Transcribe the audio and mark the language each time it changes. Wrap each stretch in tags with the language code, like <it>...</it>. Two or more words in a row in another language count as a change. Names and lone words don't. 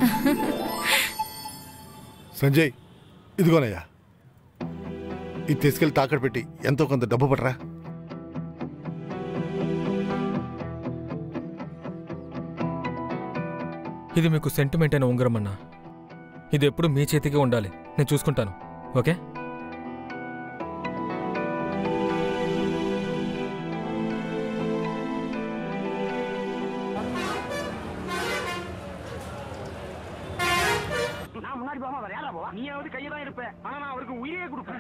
<te>సంజయ్, ఇదిగోనయ్యా, ఇది తీసుకెళ్లి తాకట్టు పెట్టి ఎంతో కొంత డబ్బు పట్టరా. ఇది మీకు సెంటిమెంట్ అయిన ఉంగరం అన్నా. ఇది ఎప్పుడు మీ చేతికే ఉండాలి. నేను చూసుకుంటాను, ఓకే?</te> <ta>நீயாவது கையதான் இருப்ப, ஆனா நான் அவருக்கு உயிரே கொடுப்பேன்.</ta>